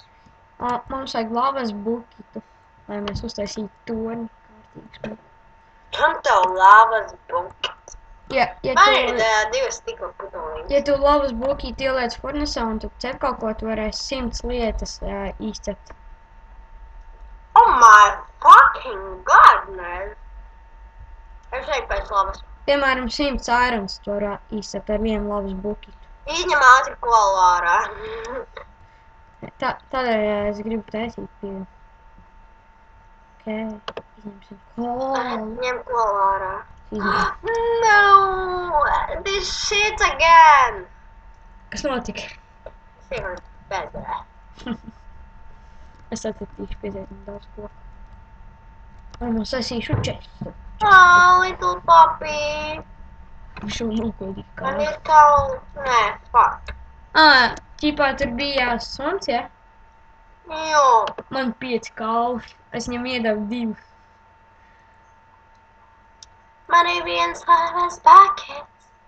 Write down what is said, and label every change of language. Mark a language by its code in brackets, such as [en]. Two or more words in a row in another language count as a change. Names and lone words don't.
[lv] Mums vajag lavas bukitu, lai mēs uztaisītu torni kārtīgs. Kam tev lavas bukits? Ja Man ir divas stikla pudelītes. Ja tu lavas bukitu ieliec furnesā un tu cep kaut ko, tu varēsi 100 lietas izcept. [en] Oh my fucking god, man! [lv] Es eju pēc lavas. Piemēram, 100 irons tu var izcept ar vienu lavas bukitu. Izņem ātri kolu ārā. Tādēļ es gribu taisīt pie. Ok, izņemsim kolu. Ņem kolu ārā. Izņem. [en] No! This shit again! [lv] Kas notika? Es ievaru bezdarē. Es atradīšu pietiekami daudz koku. Varbūt sasīšu čestu. [en] Oh, little puppy! [lv] Viņš jau nokodīja kā. Man ir kaut... Nē, fuck. Ķipā tur bija suns, ja? Jo. Man 5 kauli. Es viņam iedevu 2. Man ir viens lavas buckets.